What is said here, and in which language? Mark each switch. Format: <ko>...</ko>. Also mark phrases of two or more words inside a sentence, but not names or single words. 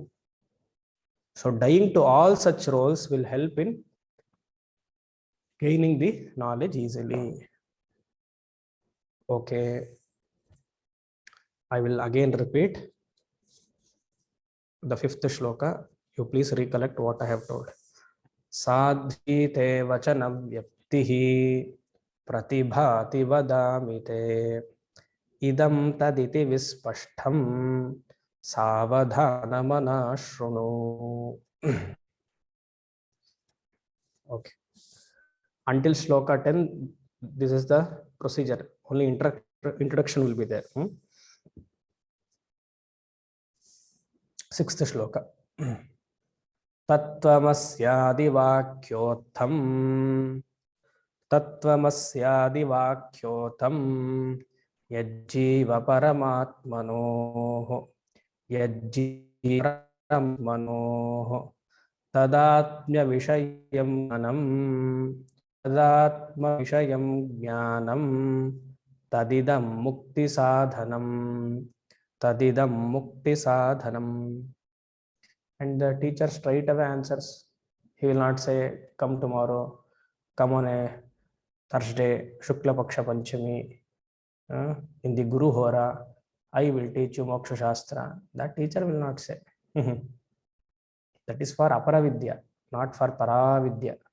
<en>So dying to all such roles will help in gaining the knowledge easily. Okay. I will again repeat the 5th shloka. You please recollect what I have told.</en> <sa>Sadhite vachanam vyaptihi pratibhati vadamite idam taditi vispashtham savadhanamana shrunu.</sa> <en>Okay. Until shloka 10, this is the procedure. Only introduction will be there. 6th shloka.</en> <sa>Tattvamasyaदिवाक्योऽर्थम् यज्जीव परमात्मनोः तदात्म्यविषयं ज्ञानं तदिदं मुक्तिसाधनम्.</sa> <en>And the teacher straight away answers. He will not say, come tomorrow, come on a Thursday,</en> <sa>Shukla Paksha Panchami,</sa> <en>in the</en> <sa>Guru Hora,</sa> <en>I will teach you</en> <sa>Moksha Shastra.</sa> <en>That teacher will not say. That is for Aparavidya, not for Paravidya.</en>